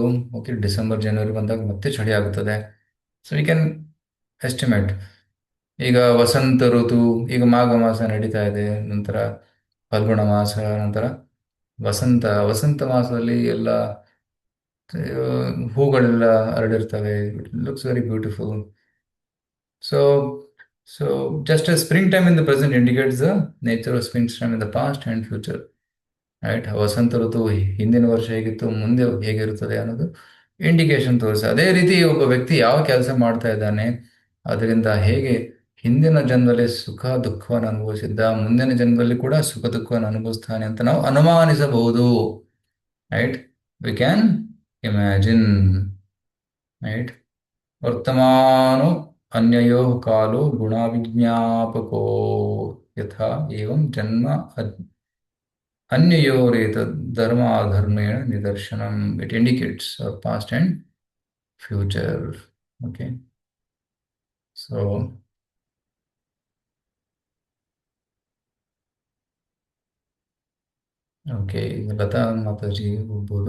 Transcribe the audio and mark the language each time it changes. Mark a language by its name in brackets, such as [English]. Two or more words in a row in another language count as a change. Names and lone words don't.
[Kannada] ಓಕೆ, ಡಿಸೆಂಬರ್ ಜನವರಿ ಬಂದಾಗ ಮತ್ತೆ ಚಳಿ ಆಗುತ್ತದೆ. [English] So we can estimate. [Kannada] ಈಗ ವಸಂತ ಋತು, ಈಗ ಮಾಘ ಮಾಸ ನಡೀತಾ ಇದೆ, ನಂತರ ಫಲ್ಗುಣ ಮಾಸ, ನಂತರ ವಸಂತ ಮಾಸದಲ್ಲಿ ಎಲ್ಲ ಹೂಗಳೆಲ್ಲ ಹರಡಿರ್ತವೆ. [English] It looks very beautiful. ಸೊ just as springtime in the present indicates the nature of springtime in the past and future, right? [Kannada] ವಸಂತ ಋತು ಹಿಂದಿನ ವರ್ಷ ಹೇಗಿತ್ತು, ಮುಂದೆ ಹೇಗಿರುತ್ತದೆ ಅನ್ನೋದು ಇಂಡಿಕೇಶನ್ ತೋರಿಸಿ. ಅದೇ ರೀತಿ ಒಬ್ಬ ವ್ಯಕ್ತಿ ಯಾವ ಕೆಲಸ ಮಾಡ್ತಾ ಇದ್ದಾನೆ, ಅದರಿಂದ ಹೇಗೆ ಹಿಂದಿನ ಜನ್ಮದಲ್ಲಿ ಸುಖ ದುಃಖವನ್ನು ಅನುಭವಿಸಿದ್ದ, ಮುಂದಿನ ಜನ್ಮದಲ್ಲಿ ಕೂಡ ಸುಖ ದುಃಖವನ್ನು ಅನುಭವಿಸ್ತಾನೆ ಅಂತ ನಾವು ಅನುಮಾನಿಸಬಹುದು. [English] Right, we can imagine. [Sanskrit] ರೈಟ್, ವರ್ತಮಾನೋ ಅನ್ಯಯೋ ಕಾಲೋ ಗುಣಾವಿಜ್ಞಾಪಕೋ ಯಥಾ ಏವಂ ಜನ್ಮ ಅನ್ಯಯೋರೇತ ಧರ್ಮ ಅಧರ್ಮೇಣ ನಿದರ್ಶನಂ. [English] It indicates our past and future. [Kannada] ಓಕೆ, ಸೊ ಓಕೆ, ಈಗ ಲತಾ ಮಾತಾಜಿ ಹೋಗ್ಬೋದು.